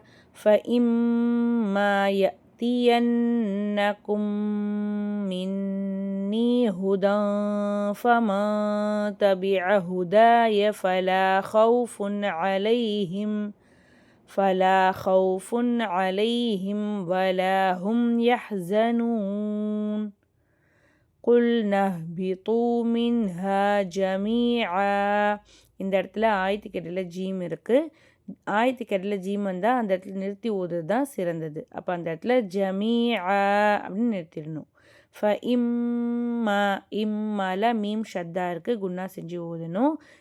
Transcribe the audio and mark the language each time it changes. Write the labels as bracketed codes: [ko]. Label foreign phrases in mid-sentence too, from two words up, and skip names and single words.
[ar] فإما يأتينكم مني هدى فمن تبع هداي فلا خوف عليهم ولا هم يحزنون قُلْنَا اهْبِطُوا مِنْهَا جَمِيعًا. [ta] இந்த இடத்துல ஆயத்துக்கடையில் ஜீம் இருக்குது. ஆயத்துக்கடையில் ஜீம் வந்தால் அந்த இடத்துல நிறுத்தி ஓதுறது தான் சிறந்தது. அப்போ அந்த இடத்துல ஜமீஆ அப்படின்னு நிறுத்திடணும். இம்மல மீம் ஷத்தா இருக்குது, குன்னா செஞ்சு ஓதணும்.